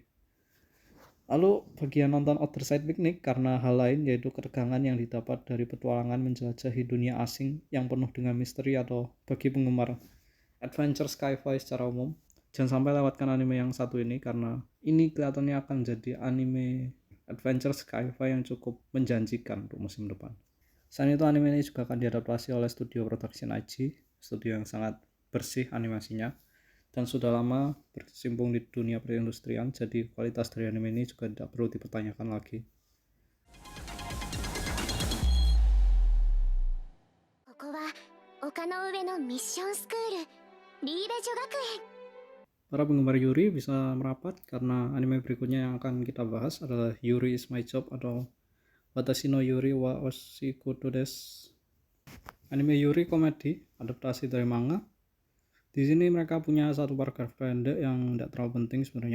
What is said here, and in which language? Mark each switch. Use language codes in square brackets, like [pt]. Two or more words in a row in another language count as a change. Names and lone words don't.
[id] Lalu bagi yang nonton Other Side Picnic karena hal lain yaitu ketegangan yang didapat dari petualangan menjelajahi dunia asing yang penuh dengan misteri, atau bagi penggemar [en] adventure sci-fi [id] secara umum, jangan sampai lewatkan anime yang satu ini karena ini kelihatannya akan jadi anime [en] adventure sci-fi [id] yang cukup menjanjikan untuk musim depan. Selain itu anime ini juga akan diadaptasi oleh studio Production IG, studio yang sangat bersih animasinya dan sudah lama berkecimpung di dunia perindustrian, jadi kualitas dari anime ini juga tidak perlu dipertanyakan lagi. [ja] ここは丘の上のミッションスクールリーベ女学園。 [id] Para penggemar Yuri bisa merapat karena anime berikutnya yang akan kita bahas adalah Yuri is My Job atau Watashi no Yuri wa Oshikudo desu. Anime Yuri komedi, adaptasi dari manga. Di sini mereka punya satu paragraf pendek yang tidak terlalu penting sebenarnya.